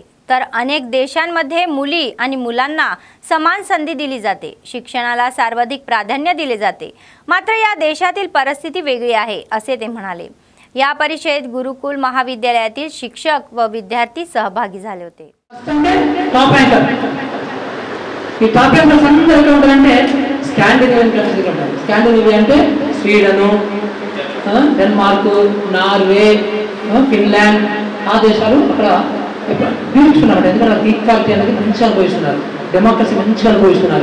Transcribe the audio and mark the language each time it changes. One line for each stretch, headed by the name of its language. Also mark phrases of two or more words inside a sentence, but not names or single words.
Marathi: तर अनेक देशांमध्ये मुली आणि मुलांना समान संधी दिली जाते. शिक्षणाला सर्वाधिक प्राधान्य दिले जाते. मात्र या देशातील परिस्थिती वेगळी आहे असे ते म्हणाले. या परिषदेत गुरुकुल महाविद्यालयातील शिक्षक व विद्यार्थी सहभागी झाले होते.
Telugu: స్కాండినేవియా అంటే స్వీడన్, డెన్మార్క్, నార్వే, ఫిన్లాండ్ ఆ దేశాలు అక్కడ పీల్చుకున్నారు. ఎందుకంటే ఈక్వాలిటీ అనేది మంచిగా అనుభవిస్తున్నారు, డెమోక్రసీ మంచిగా అనుభవిస్తున్నారు.